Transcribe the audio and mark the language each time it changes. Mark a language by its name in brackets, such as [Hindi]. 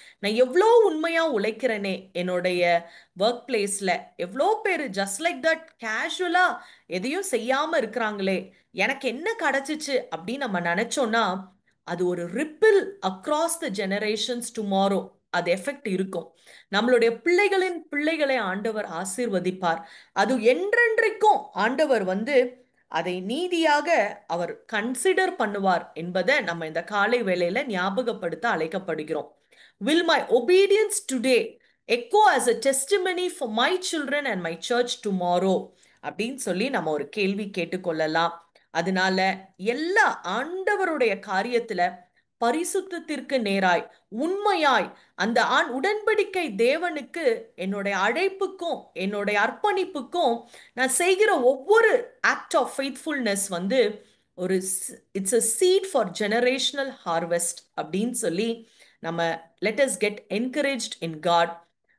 [Tamil] நான் எவ்வளோ உண்மையா உழைக்கிறேனே என்னுடைய ஒர்க் பிளேஸ்ல, எவ்வளோ பேர் [English] just like that [Tamil] கேஷுவலா எதையும் செய்யாம இருக்கிறாங்களே, எனக்கு என்ன கிடைச்சிச்சு அப்படின்னு நம்ம நினைச்சோம்னா அது ஒரு [English] ripple across the generations tomorrow [Tamil] அது எஃபெக்ட் இருக்கும். நம்மளுடைய பிள்ளைகளின் பிள்ளைகளை ஆண்டவர் ஆசீர்வதிப்பார். அது என்றென்றைக்கும் ஆண்டவர் வந்து அதை நீதியாக அவர் கன்சிடர் பண்ணுவார் என்பதை நம்ம இந்த காலை வேளையில ஞாபகப்படுத்த அழைக்கப்படுகிறோம். [English] Will my obedience today echo as a testimony for my children and my church tomorrow? [Tamil] அப்படின்னு சொல்லி நம்ம ஒரு கேள்வி கேட்டுக்கொள்ளலாம். அதனால எல்லா ஆண்டவருடைய காரியத்துல பரிசுத்தத்திற்கு நேராய் உண்மையாய் அந்த உடன்படிக்கை தேவனுக்கு என்னுடைய அழைப்புக்கும் என்னுடைய அர்ப்பணிப்புக்கும் நான் செய்கிற ஒவ்வொரு [English] act of faithfulness [Tamil] வந்து ஒரு [English] it's a seed for generational harvest [Tamil] அப்படின்னு சொல்லி நம்ம [English] Let us get encouraged in God.